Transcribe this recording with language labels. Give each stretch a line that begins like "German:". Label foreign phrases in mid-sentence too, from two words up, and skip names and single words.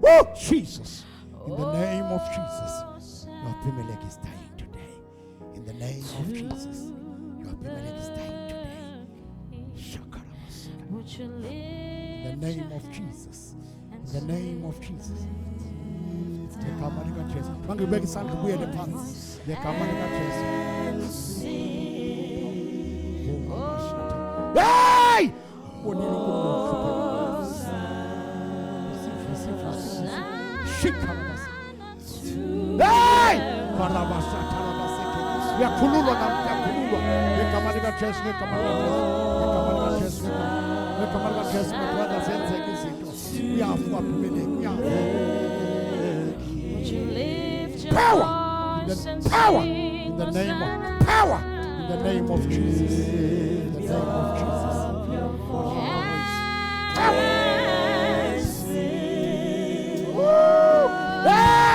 English: Woo! Jesus. In the name of Jesus. Your Abimelech is dying today. In the name of Jesus. Your Abimelech is dying today. Shakarabasita. Would you lift In the name of Jesus. In the name of Jesus.
Zulu: Ngegama lika Jesu. Mangibeka isandla ubuyele phansi. Ngegama lika Jesu. Hey! Bonile uNkulunkulu. Shikarabasita. Hey! Barabasata rabaseke. Uyakhululwa namhla, uyakhululwa. Ngegama lika Jesu, ngegama lika Jesu. Ngegama lika Jesu. Ngegama lika Jesu. Brother zenzeka izinto. Uyafa uAbimelech, uyafa.
English: Would you lift your Power! voice The and power! sing, In the name Hosanna? of power! In the name of Jesus. In the name of Jesus. Woo! Hey!